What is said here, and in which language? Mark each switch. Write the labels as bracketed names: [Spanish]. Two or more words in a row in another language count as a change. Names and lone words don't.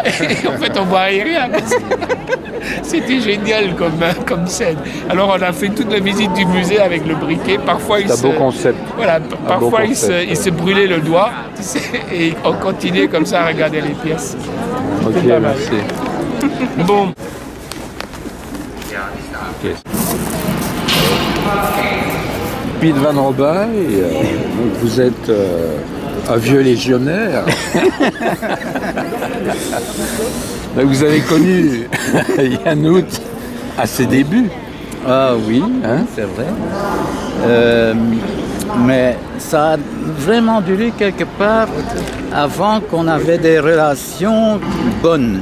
[French] Et en fait on voyait rien. C'était génial comme scène. Alors on a fait toute la visite du musée avec le briquet. Parfois c'est un beau concept. Voilà, parfois il se brûlait le doigt, tu sais, et on continuait comme ça à regarder les pièces. Ok, merci. Bon. Okay. Piet van Robij, vous êtes un vieux légionnaire. Vous avez connu Yann Hout à ses débuts. Ah oui, hein, c'est vrai. Mais ça a vraiment duré quelque part avant qu'on avait des relations bonnes.